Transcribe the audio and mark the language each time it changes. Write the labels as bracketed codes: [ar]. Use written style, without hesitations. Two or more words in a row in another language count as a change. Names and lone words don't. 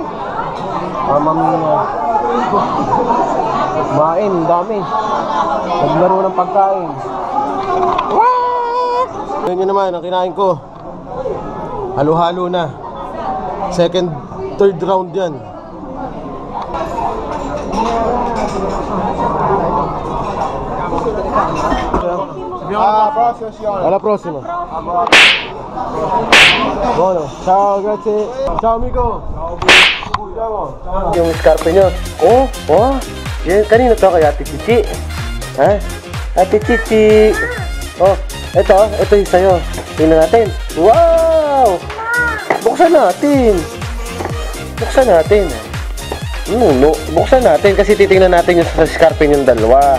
[tl] Mamamina. Kumain, dami. Naglaro ng pagkain. Yan nyo naman, ang kinain ko. Halo-halo na. [en] Second, third round [tl] yan. [it] Alla prossima. Buono. Ciao, grazie. Ciao amico. Ciao. [tl] Yung scarpe nyo. Oh, oh. Yan, kanino to kay Ate Chichi? Ha? Ate Chichi. Oh, ito yung sa'yo. Tingnan natin. Wow! Buksan natin. Buksan natin. No, buksan natin kasi titingnan natin yung scarpe yung dalawa.